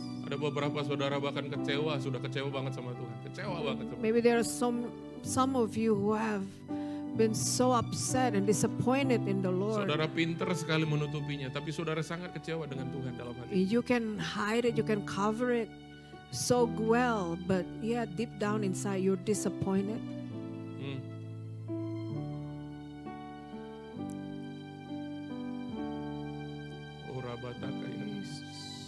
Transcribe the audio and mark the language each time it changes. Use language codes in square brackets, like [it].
[id] ada beberapa saudara bahkan sudah kecewa banget sama Tuhan. Kecewa banget sama Tuhan. [en] Maybe there are some of you who have been so upset and disappointed in the Lord. [id] Saudara pintar sekali menutupinya, tapi saudara sangat kecewa dengan Tuhan dalam hati. [en] You can hide it, you can cover it so well, but yeah, deep down inside you're disappointed. [id] Oh, rabataka ya Yesus.